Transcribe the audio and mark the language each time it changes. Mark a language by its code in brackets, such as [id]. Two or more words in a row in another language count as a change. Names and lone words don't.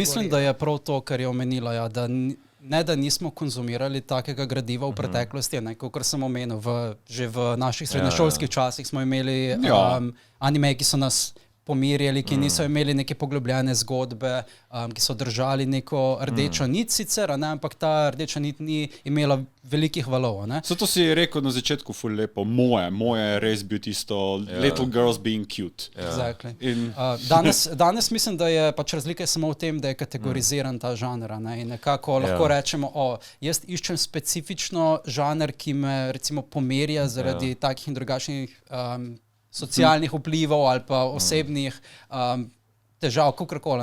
[sl] Mislim, da je prav to, kar je omenila, da ne da nismo konzumirali takega gradiva v preteklosti, kot sem omenil, že v naših srednješolskih časih smo imeli animeje, ki so nas pomirjali, ki niso imeli neke poglobljene zgodbe, ki so držali neko rdečo nit sicer, ampak ta rdeča nit ni imela velikih valov. Zato si rekel na začetku ful lepo, moje je res bil tisto [en] little girls being cute. Exactly. [sl] Danes mislim, da je pač razlika samo v tem, da je kategoriziran ta žanr, in nekako lahko rečemo, jaz iščem specifično žanr, ki me recimo pomirja zaradi takih in drugačnih socialnih vplivov ali pa osebnih težav, kakorkoli.